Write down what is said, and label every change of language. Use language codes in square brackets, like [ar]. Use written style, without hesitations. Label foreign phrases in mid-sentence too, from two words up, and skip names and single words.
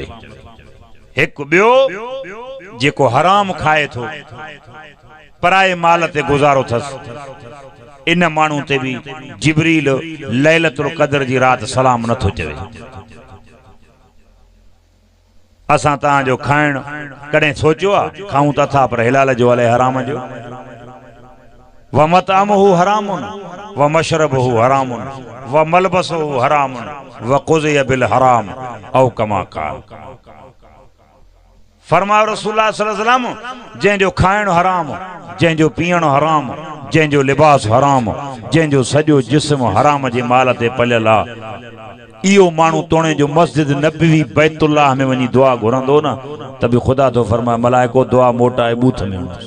[sd] हिकु ॿियो जेको हराम खाए थो पराए माल ते गुज़ारो अथसि इन माण्हू ते भी जिब्रील लैलतुल क़द्र जी रात सलाम नथो चवे। असां तहां जो खाइण कॾहिं सोचियो आहे खाऊं त था पर हिलाल जो अलाए हराम जो [ar] و مطعمه حرام و مشربه حرام و ملبسه حرام و غذي بال حرام أو كما قال. [sd] फरमायो [ar] رسول الله صلى الله عليه وسلم [sd] जंहिंजो खाइण हराम जंहिंजो पीअण हराम जंहिंजो लिबास हराम जंहिंजो सॼो जिस्म हराम जे माल ते पलियल आहे इहो माण्हू तोणे जो मस्जिद नबवी बैतुल्लाह में वञी दुआ घुरंदो न त बि ख़ुदा तो फरमाए मलाइको दुआ मोटाए बूथ में हूंदसि।